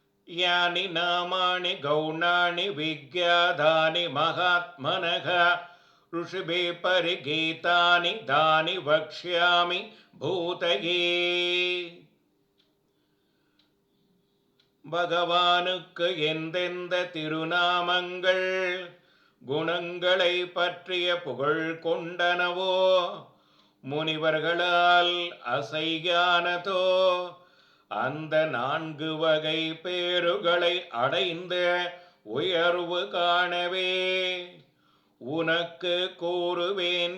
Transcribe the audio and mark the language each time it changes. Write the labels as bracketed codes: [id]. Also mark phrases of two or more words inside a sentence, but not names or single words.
[sa] यानि नामानि गौणानि विज्ञातानि महात्मनः ऋषिभिः परिगीतानि तानि वक्ष्यामि भूतये. [ta] பகவானுக்கு எந்தெந்த திருநாமங்கள் குணங்களை பற்றிய புகழ் கொண்டனவோ முனிவர்களால் அசையானதோ அந்த 4 வகை பேறுகளை அடைந்த உயர்வு காணவே உனக்கு கூறுவேன்.